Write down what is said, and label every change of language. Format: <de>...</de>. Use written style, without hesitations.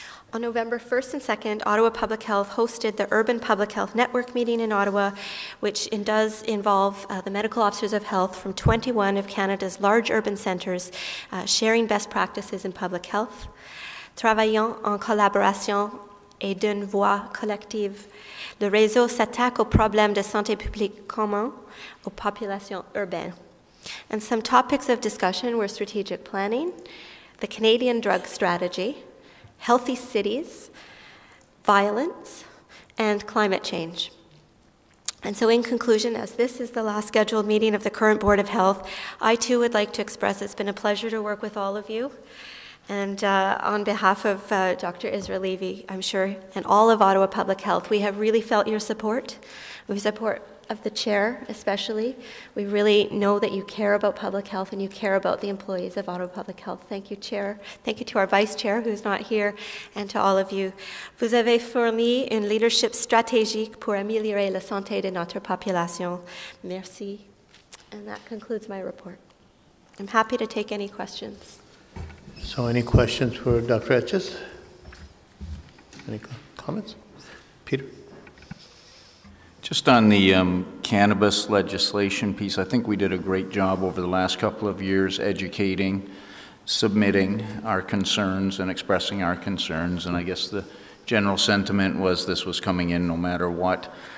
<en>On November 1st and 2nd, Ottawa Public Health hosted the Urban Public Health Network meeting in Ottawa, which does involve the medical officers of health from 21 of Canada's large urban centres sharing best practices in public health.</en> <fr>Travaillant en collaboration et d'une voix collective, le réseau s'attaque aux problèmes de santé publique communs aux populations urbaines.</fr> <en>And some topics of discussion were strategic planning, the Canadian drug strategy, healthy cities, violence, and climate change. And so in conclusion, as this is the last scheduled meeting of the current Board of Health, I too would like to express it's been a pleasure to work with all of you. And on behalf of Dr. Israel Levy, I'm sure, and all of Ottawa Public Health, we have really felt your support. We support of the chair especially. We really know that you care about public health and you care about the employees of Ottawa Public Health. Thank you, Chair. Thank you to our Vice Chair, who's not here, and to all of you.</en> <fr>Vous avez fourni une leadership stratégique pour améliorer la santé de notre population. Merci.</fr> <en>And that concludes my report. I'm happy to take any questions. So any questions for Dr. Etches? Any comments? Peter? Just on the cannabis legislation piece, I think we did a great job over the last couple of years educating, submitting our concerns and expressing our concerns, and I guess the general sentiment was this was coming in no matter what.</en>